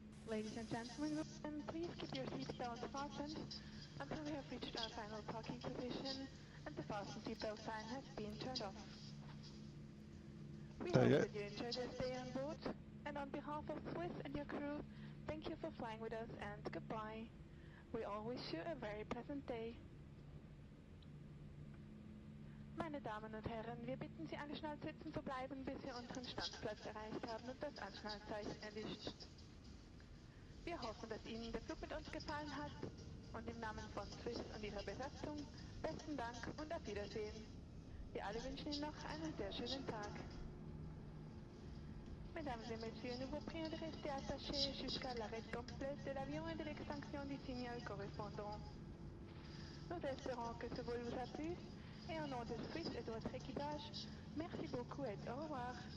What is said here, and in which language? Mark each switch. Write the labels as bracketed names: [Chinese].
[English] Ladies and gentlemen, please keep your seatbelts fastened until we have reached our final parking position and the fasten seatbelt sign has been turned off. We hope that you enjoyed your stay on board, and on behalf of Swiss and your crew, thank you for flying with us and goodbye. We all wish you a very pleasant day. [German] Meine Damen und Herren, wir bitten Sie, angeschnallt sitzen zu bleiben, bis wir unseren Standplatz erreicht haben und das Anschnallzeichen erlischt. Wir hoffen, dass Ihnen der Flug mit uns gefallen hat und im Namen von Swiss und ihrer Besatzung besten Dank und auf Wiedersehen. Wir alle wünschen Ihnen noch einen sehr schönen Tag. [French] Mesdames et messieurs, nous vous prions de rester attachés jusqu'à l'arrêt complet de l'avion et de l'extinction du signal correspondant. Nous espérons que ce vol vous a plu et au nom de Swiss et de votre équipage, merci beaucoup et au revoir.